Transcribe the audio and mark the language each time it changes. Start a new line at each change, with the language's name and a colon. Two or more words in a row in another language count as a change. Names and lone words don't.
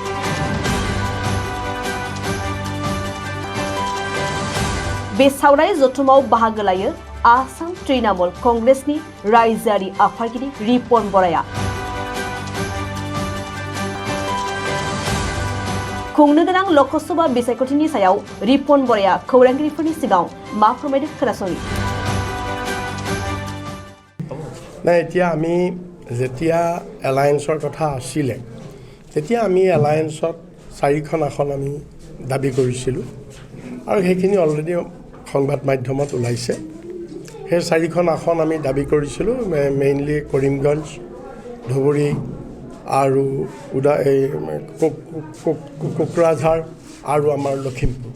Bodo: बे सावराय जथुमाव बाहागो लायो आसाम तृणमूल कांग्रेसनि रायजोआरि आफादगिरि रिपन बराया। खुंनो गोनां लकसभा बिसायख'थिनि सायाव रिपन बराया खौरांगिरिफोरनि सिगाङाव मा फोरमायदों खोनासंनि।
Assamese: না এতিয়া আমি যেতিয়া এলায়েন্সৰ কথা আছিলে তেতিয়া আমি এলায়েন্সত 4খন আসন আমি দাবী কৰিছিলোঁ আৰু সেইখিনি অলৰেডি সংবাদ মাধ্যমত ওলাইছে। সেই 4খন আসন আমি দাবী কৰিছিলোঁ, মেইনলি কৰিমগঞ্জ, ধুবুৰী আৰু কোকৰাঝাৰ আৰু আমাৰ লখিমপুৰ।